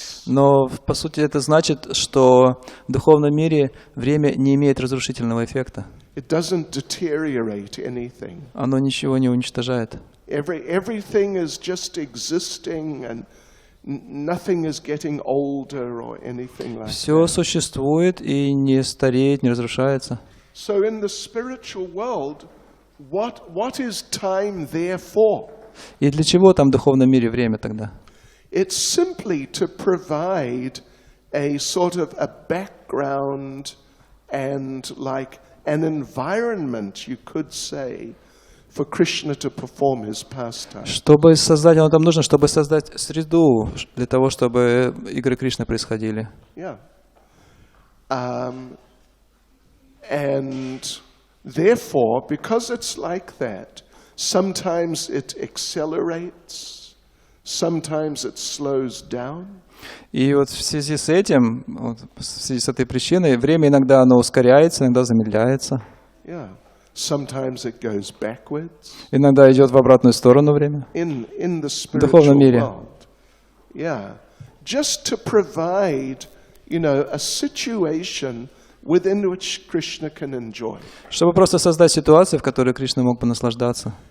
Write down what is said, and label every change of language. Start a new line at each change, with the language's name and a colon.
Russian: Но, по сути, это значит, что в духовном мире время не имеет разрушительного эффекта.
English: It doesn't deteriorate anything.
Russian: Оно ничего не уничтожает.
English: Everything is just existing and nothing is getting older or anything like
Russian: Все
English: that.
Russian: существует и не стареет, не разрушается.
English: So in the spiritual world, what is time there for?
Russian: И для чего там в духовном мире время тогда?
English: It's simply to provide a sort of a background and like an environment, you could say, for Krishna to perform his pastime.
Russian: Чтобы создать, оно там нужно, чтобы создать среду для того, чтобы игры Кришны происходили.
English: Yeah. And therefore, because it's like that, sometimes it accelerates, sometimes it slows down.
Russian: И вот в связи с этим, вот в связи с этой причиной, время иногда оно ускоряется, иногда замедляется,
English: Yeah. Sometimes it goes backwards
Russian: иногда идет в обратную сторону время.
English: in the
Russian: духовном мире.
English: world. Yeah. Just to provide, a situation within which Krishna can enjoy.
Russian: Чтобы просто создать ситуацию, в которой Кришна мог бы наслаждаться.